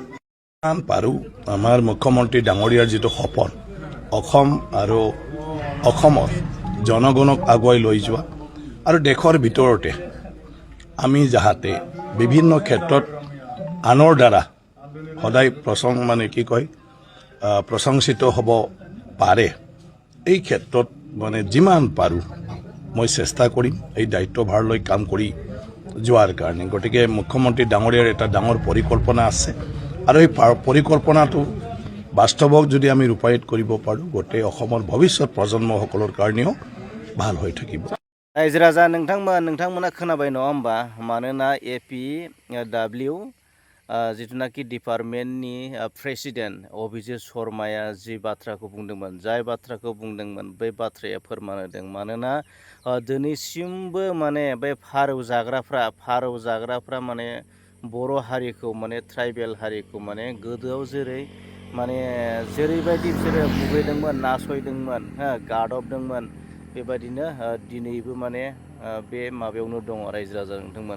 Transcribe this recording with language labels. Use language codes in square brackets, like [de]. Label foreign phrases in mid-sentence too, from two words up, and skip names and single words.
[as] যিমান পাৰোঁ আমাৰ মুখ্যমন্ত্ৰী ডাঙৰীয়াৰ যিটো সপোন, অসম আৰু অসমৰ জনগণক আগুৱাই লৈ যোৱা আৰু দেশৰ ভিতৰতে আমি যাতে বিভিন্ন ক্ষেত্ৰত আনৰ দ্বাৰা সদায় প্ৰশংসিত হ'ব পাৰে, এই ক্ষেত্ৰত মানে যিমান পাৰোঁ মই চেষ্টা কৰিম এই দায়িত্বভাৰ লৈ কাম কৰি যোৱাৰ কাৰণে। গতিকে মুখ্যমন্ত্ৰী ডাঙৰীয়াৰ এটা ডাঙৰ পৰিকল্পনা আছে আৰু এই পৰিকল্পনাটো বাস্তৱক যদি আমি ৰূপায়িত কৰিব পাৰোঁ গোটেই অসমৰ ভৱিষ্যত প্ৰজন্মসকলৰ কাৰণেও ভাল হৈ থাকিব। [brx] रायजो राजा नोंथांमोना खोनाबाय नङा होमबा? मानोना APW जिथुनाखि डिपार्टमेन्टनि प्रेसिडेन्ट अभिजित शर्माया जि बाथ्राखौ बुंदोंमोन, जाय बाथ्राखौ बुंदोंमोन बै बाथ्राया फोरमान होदों। मानोना दिनैसिमबो माने बे फारौ जाग्राफ्रा माने बर' हारिखौ माने ट्राइबेल हारिखौ माने गोदोआव जेरैबायदि बिसोरो मुगैदोंमोन, नासयदोंमोन, गादबदोंमोन, बेबायदिनो दिनैबो माने बे माबायावनो दङ रायजो राजा नोंथांमोन।